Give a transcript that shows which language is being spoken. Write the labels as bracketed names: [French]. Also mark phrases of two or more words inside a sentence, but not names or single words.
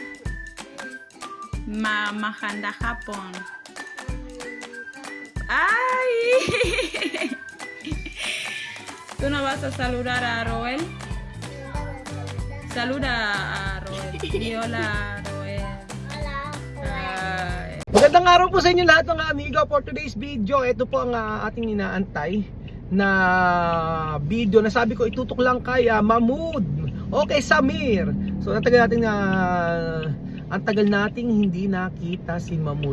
[Spanish] Mahanda Japón. ¡Ay! ¿Tú no vas a saludar a Roel? Saluda a Roel. Di hola, Roel. [Filipino] Magandang araw po sa inyo lahat mga amigo. [English] For today's video, [Filipino] ito po ang ating inaantay na video na sabi ko itutok lang kay Mahmoud. Okay, Samir. So natagal natin ang tagal nating hindi nakita si Mahmoud.